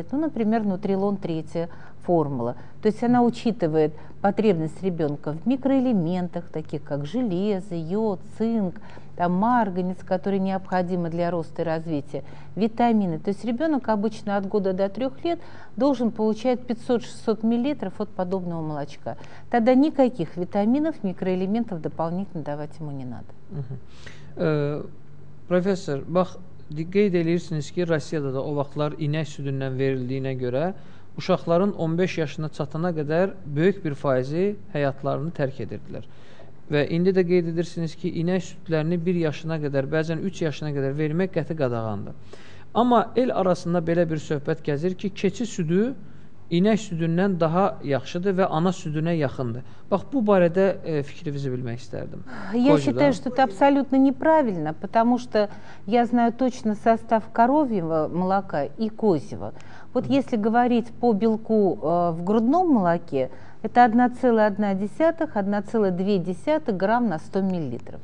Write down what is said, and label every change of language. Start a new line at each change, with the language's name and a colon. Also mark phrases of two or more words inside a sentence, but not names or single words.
Russian: Ну, например, Нутрилон 3 формула. То есть она учитывает потребность ребенка в микроэлементах, таких как железо, йод, цинк, там, марганец, который необходимы для роста и развития, витамины. То есть ребенок обычно от года до 3 лет должен получать 500-600 мл от подобного молочка. Тогда никаких витаминов, микроэлементов дополнительно давать ему не надо.
Azerbaijani: Professor, bax, qeyd edirsiniz ki, Rusiyada da o vaxtlar inək südündən verildiyinə görə uşaqların 15 yaşına çatana qədər böyük bir faizi həyatlarını tərk edirdilər. Və indi də qeyd edirsiniz ki, inək südlərini 1 yaşına qədər, bəzən 3 yaşına qədər vermək qəti qadağandır. Amma el arasında belə bir söhbət gəzir ki, keçi südü inək südündən daha yaxşıdır və ana südünə yaxındır. Bax, bu barədə fikrinizi bilmək istərdim.
Russian: Я считаю, что это абсолютно неправильно, потому что я знаю точно состав коровьего молока и козьего. Вот если говорить по белку в грудном молоке, это 1,1-1,2 грамм на 100 миллилитров.